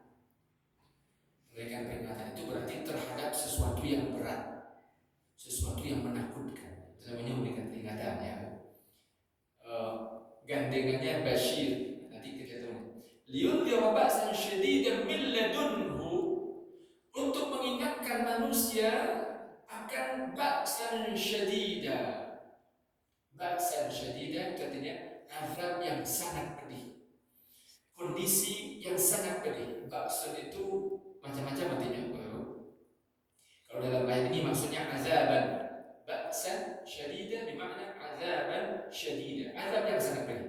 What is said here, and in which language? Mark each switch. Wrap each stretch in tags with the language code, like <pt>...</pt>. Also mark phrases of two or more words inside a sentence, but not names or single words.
<id>Memberikan peringatan itu berarti terhadap sesuatu yang berat, sesuatu yang menakutkan. Itu namanya memberikan peringatan ya. Gandengannya Bashir. Nanti kita tahu.</id> <ar>لينذر بأسا شديدا من لدنه,</ar> <id>untuk mengingatkan manusia akan</id> <ar>بأسا شديدا. بأسا شديدا</ar> <id>artinya azab yang sangat pedih, kondisi yang sangat pedih. Ba'san itu macam-macam artinya. Kalau dalam ayat ini maksudnya azaban.</id> <ar>بأسا شديدا</ar> <id>bermakna</id> <ar>عذابا شديدا,</ar> <id>azab yang sangat pedih.</id>